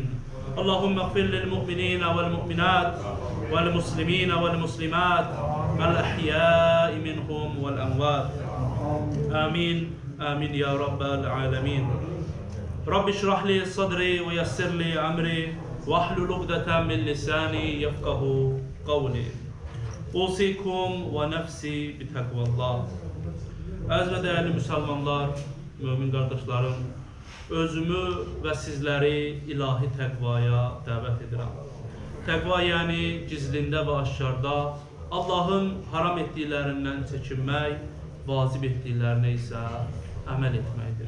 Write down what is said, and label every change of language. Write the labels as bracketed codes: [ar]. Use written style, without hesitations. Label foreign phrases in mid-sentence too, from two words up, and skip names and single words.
[ar] اللهم اغفر للمؤمنين والمؤمنات والمسلمين والمسلمات الأحياء منهم والأموات. آمين آمين يا رب العالمين. رب اشرح لي صدري ويسر لي أمري واحلل عقدة من لساني يفقهوا قولي. أوصيكم ونفسي بتقوى الله. [az] Əziz və dəyərli müsəlmanlar, mömin qardaşlarım, özümü və sizləri ilahi təqvaya dəvət edirəm. Təqva yəni gizlində və aşkarda Allahın haram etdiklərindən çəkinmək, vacib etdiklərinə isə əməl etməkdir.